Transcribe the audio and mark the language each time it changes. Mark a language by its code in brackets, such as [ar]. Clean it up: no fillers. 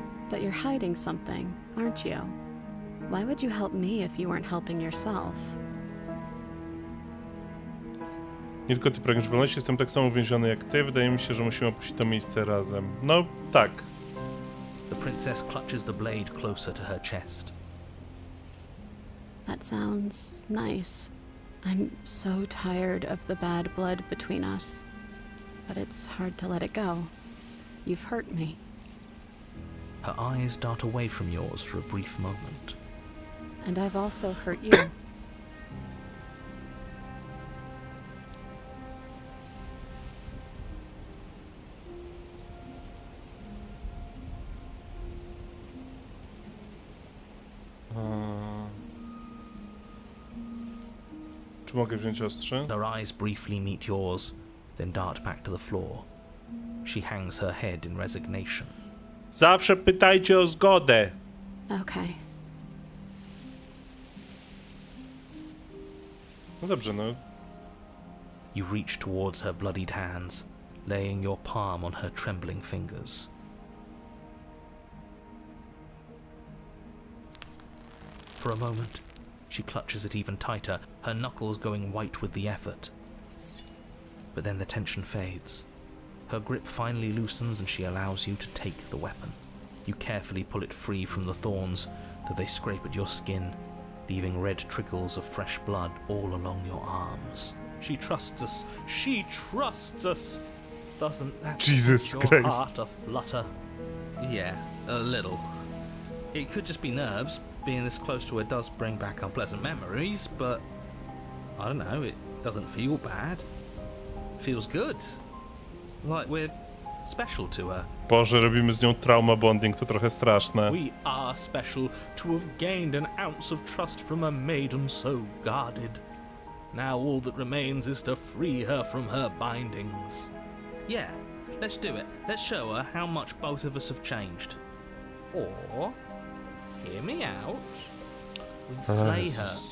[en] But you're hiding something, aren't you? Why would you help me if you weren't helping yourself? [pl] Nie tylko ty pragniesz wolności, jestem tak samo uwięziony jak ty. Wydaje mi się, że musimy opuścić to miejsce razem. No, tak. [en] The princess clutches the blade closer to her chest. That sounds nice. I'm so tired of the bad blood between us. But it's hard to let it go. You've hurt me. Her eyes dart away from yours for a brief moment. And I've also hurt you. [pl] Czy mogę wziąć ostrze? [en] Her eyes briefly meet yours, then dart back to the floor. She hangs her head in resignation. [pl] Zawsze pytajcie o zgodę. [en] Okay. [pl] No dobrze, no. [en] You reach towards her bloodied hands, laying your palm on her trembling fingers. For a moment, she clutches it even tighter, her knuckles going white with the effort. But then the tension fades. Her grip finally loosens and she allows you to take the weapon. You carefully pull it free from the thorns, though they scrape at your skin, leaving red trickles of fresh blood all along your arms. She trusts us. She trusts us. Doesn't that Jesus make your Christ. heart aflutter? Yeah, a little. It could just be nerves. Being this close to her does bring back unpleasant memories, but I don't know, it doesn't feel bad. It feels good. Like we're special to her. [pl] Boże, robimy z nią trauma bonding, to trochę straszne. [en] We are special to have gained an ounce of trust from a maiden so guarded. Now all that remains is to free her from her bindings. Yeah, let's do it. Let's show her how much both of us have changed. Or, hear me out, we slay her.